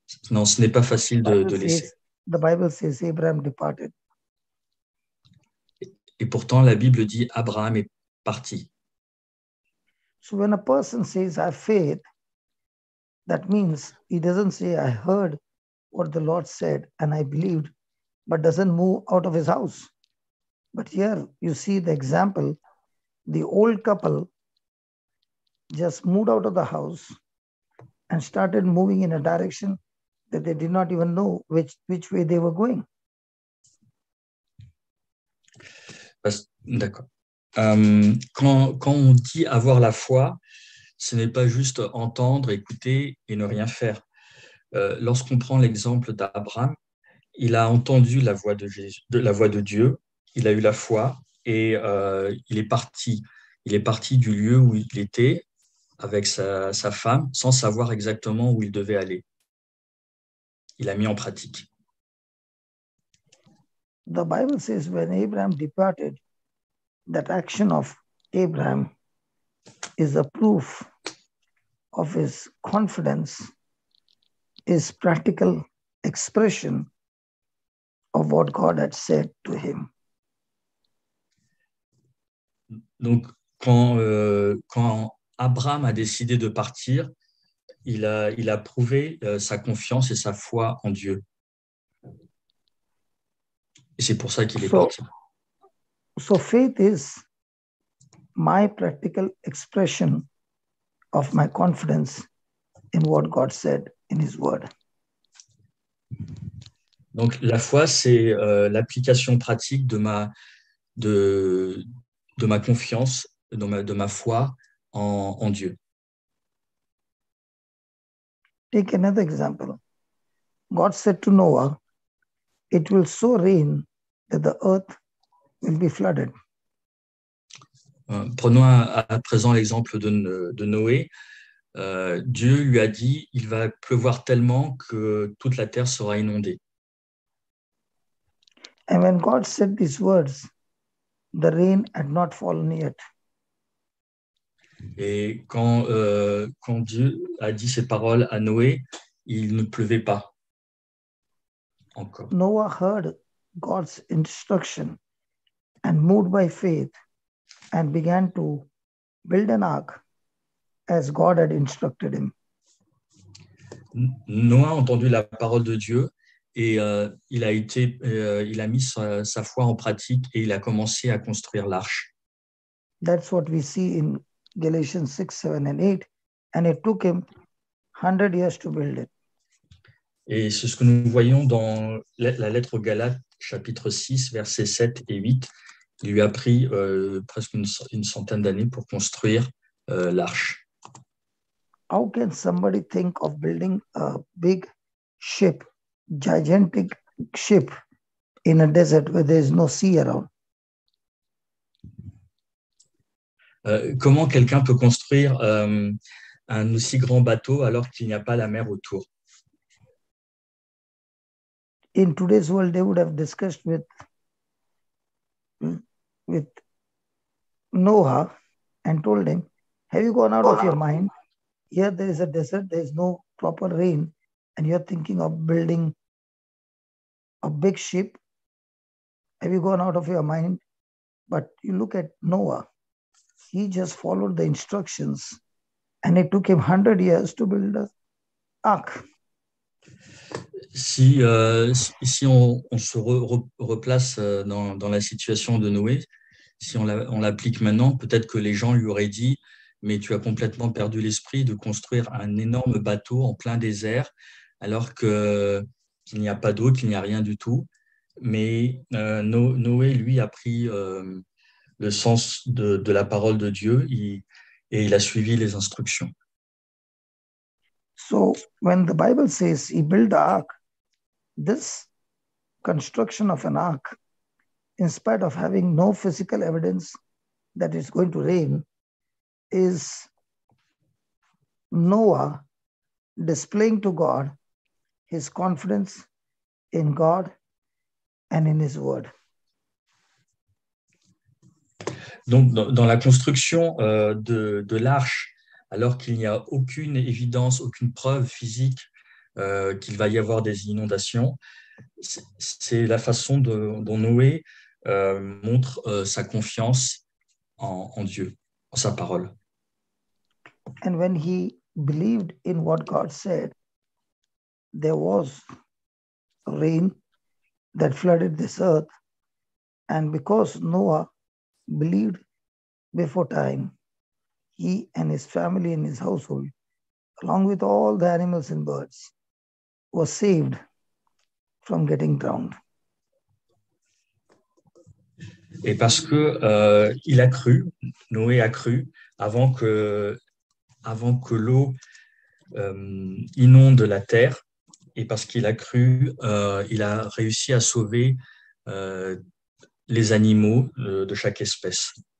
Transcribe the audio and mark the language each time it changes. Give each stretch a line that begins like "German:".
French: Non, ce n'est pas facile de laisser.
English: The Bible says Abraham departed.
French: Et pourtant, la Bible dit Abraham est parti.
English: So when a person says, I have faith, that means he doesn't say, I heard what the Lord said and I believed, but doesn't move out of his house. But here you see the example, the old couple just moved out of the house and started moving in a direction that they did not even know which way they were going.
French: D'accord. Quand on dit avoir la foi, ce n'est pas juste entendre, écouter et ne rien faire. Lorsqu'on prend l'exemple d'Abraham, il a entendu la voix la voix de Dieu, il a eu la foi et il est parti. Il est parti du lieu où il était avec sa femme sans savoir exactement où il devait aller. Il a mis en pratique.
English: The Bible says when Abraham departed, that action of Abraham is a proof of his confidence, his practical expression of what God had said to him.
French: Donc, quand Abraham a décidé de partir, il a prouvé sa confiance et sa foi en Dieu. Et c'est pour ça qu'il est parti.
English: So faith is my practical expression of my confidence in what God said in His Word.
French: Donc la foi, c'est l'application pratique de ma confiance, de ma foi en Dieu.
English: Take another example. God said to Noah, it will so rain that the earth will be flooded.
French: Prenons à présent l'exemple de Noé. Dieu lui a dit, il va pleuvoir tellement que toute la terre sera inondée.
English: And when God said these words, the rain had not fallen yet.
French: Et quand Dieu a dit ces paroles à Noé, il ne pleuvait pas encore.
English: Noah heard God's instruction and moved by faith and began to build an ark as God had instructed him.
French: Noé a entendu la parole de Dieu et il a mis sa foi en pratique et il a commencé à construire l'arche.
English: That's what we see in Galatians 6, 7, and 8. And it took him 100 years to build it.
French: Et c'est ce que nous voyons dans la lettre aux Galates, chapitre 6, versets 7 et 8. Il lui a pris presque une centaine d'années pour construire l'arche.
English: How can somebody think of building a big ship, gigantic ship in a desert where there is no sea around?
French: Comment quelqu'un peut construire un aussi grand bateau alors qu'il n'y a pas la mer autour?
English: In today's world, they would have discussed with Noah and told him, have you gone out of your mind? Here there is a desert, there is no proper rain, and you're thinking of building a big ship. Have you gone out of your mind? But you look at Noah, he just followed the instructions, and it took him 100 years to build an ark.
French: Si on se replace dans la situation de Noé, si on l'applique maintenant, peut-être que les gens lui auraient dit, mais tu as complètement perdu l'esprit de construire un énorme bateau en plein désert, alors qu'il n'y a pas d'eau, qu'il n'y a rien du tout. Mais Noé, lui, a pris le sens de la parole de Dieu et il a suivi les instructions.
English: So when the Bible says he built the ark, this construction of an ark, in spite of having no physical evidence that it's going to rain, is Noah displaying to God his confidence in God and in his word.
French: Donc, dans la construction de l'arche, alors qu'il n'y a aucune évidence, aucune preuve physique qu'il va y avoir des inondations, c'est la façon dont Noé montre sa confiance en Dieu, en sa parole.
English: And when he believed in what God said, there was rain that flooded this earth. And because Noah believed before time, he and his family and his household, along with all the animals and birds, were saved from getting drowned.
French: Et parce que il a cru, Noé a cru, avant que l'eau inonde la terre, et parce qu'il a cru, il a réussi à sauver les animaux de chaque espèce.